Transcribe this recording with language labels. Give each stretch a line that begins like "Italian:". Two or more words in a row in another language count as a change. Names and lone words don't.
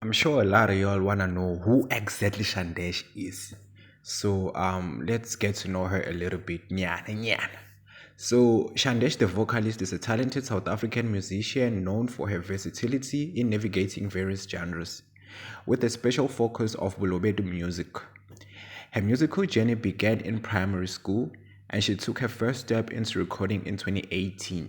English: I'm sure a lot of y'all wanna know who exactly Shandesh is. So let's get to know her a little bit.
Northern Sotho: Nyana, nyana.
English: So Shandesh the vocalist is a talented South African musician known for her versatility in navigating various genres, with a special focus of Bolobedu music. Her musical journey began in primary school, and she took her first step into recording in 2018.